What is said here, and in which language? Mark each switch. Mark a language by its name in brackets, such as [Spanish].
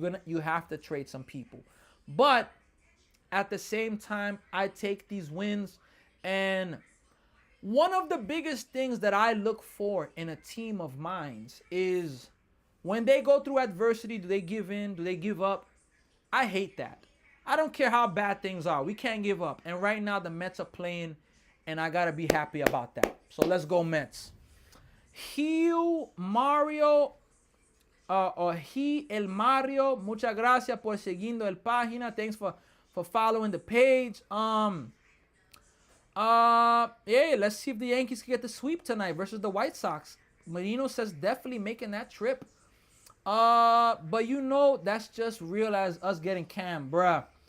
[English] You have to trade some people. But at the same time, I take these wins, and one of the biggest things that I look for in a team of mine is when they go through adversity, do they give in? Do they give up? I hate that. I don't care how bad things are. We can't give up. And right now, the Mets are playing, and I got to be happy about that. So let's go Mets. [Spanish] Hugh Mario, or He El Mario, muchas gracias por siguiendo el página. [English] Thanks for following the page. Yeah, let's see if the Yankees can get the sweep tonight versus the White Sox. Marino says definitely making that trip. But you know, that's just real as us getting Cam, bruh.